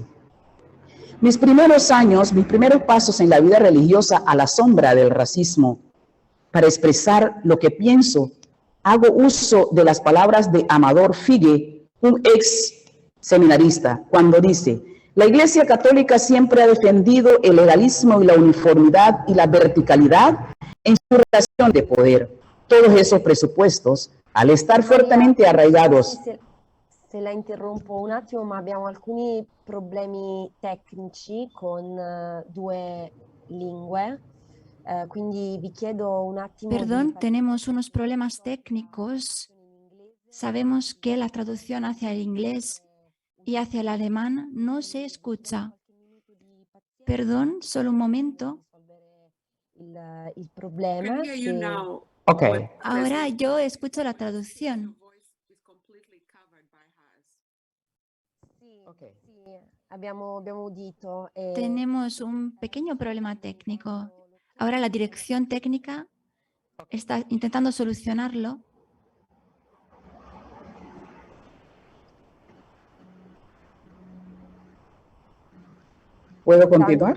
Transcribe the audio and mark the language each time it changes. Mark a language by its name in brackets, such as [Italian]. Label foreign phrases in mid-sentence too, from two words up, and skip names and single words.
[Spanish] Mis primeros años, mis primeros pasos en la vida religiosa a la sombra del racismo, para expresar lo que pienso, hago uso de las palabras de Amador Figue, un ex seminarista, cuando dice: la Iglesia Católica siempre ha defendido el legalismo y la uniformidad y la verticalidad en su relación de poder. Todos esos presupuestos, al estar fuertemente arraigados. [Italian] Se la interrompo un attimo, ma abbiamo alcuni problemi tecnici con due lingue, quindi vi chiedo un attimo. [Spanish] Perdón, tenemos unos problemas técnicos. Sabemos que la traducción hacia el inglés y hacia el alemán no se escucha. Perdón, solo un momento. [Italian] Il problema [Spanish] Ok. Ahora yo escucho la traducción. [Italian] Sì, abbiamo udito. [Spanish] Tenemos un pequeño problema técnico. Ahora la dirección técnica está intentando solucionarlo. ¿Puedo continuar?